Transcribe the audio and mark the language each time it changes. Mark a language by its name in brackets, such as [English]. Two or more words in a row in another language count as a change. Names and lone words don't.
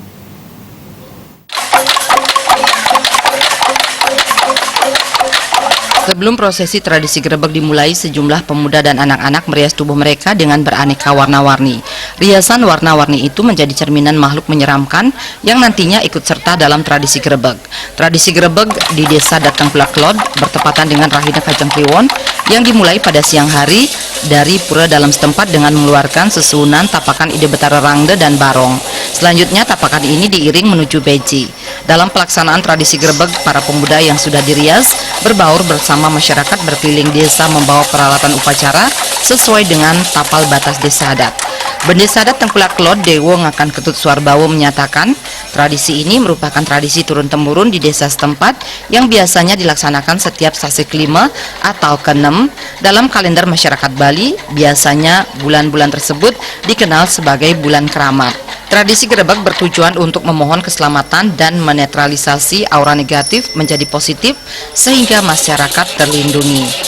[Indonesian] Sebelum prosesi tradisi grebek dimulai, sejumlah pemuda dan anak-anak merias tubuh mereka dengan beraneka warna-warni. Riasan warna-warni itu menjadi cerminan makhluk menyeramkan yang nantinya ikut serta dalam tradisi grebek. Tradisi grebek di Desa Tengkulak Klot bertepatan dengan Rahina Kajang Kliwon yang dimulai pada siang hari dari pura dalam setempat dengan mengeluarkan sesuunan tapakan ide betara rangde dan barong. Selanjutnya tapakan ini diiring menuju beji. Dalam pelaksanaan tradisi grebek, para pemuda yang sudah dirias berbaur bersama masyarakat berkeliling desa membawa peralatan upacara sesuai dengan tapal batas desa adat. Bendesa adat Tengkulak Klot Dewo Ngakan Ketut Suarbawo menyatakan tradisi ini merupakan tradisi turun-temurun di desa setempat yang biasanya dilaksanakan setiap sasi kelima atau keenam dalam kalender masyarakat Bali. Biasanya bulan-bulan tersebut dikenal sebagai bulan keramat. Tradisi grebek bertujuan untuk memohon keselamatan dan menetralisasi aura negatif menjadi positif sehingga masyarakat terlindungi.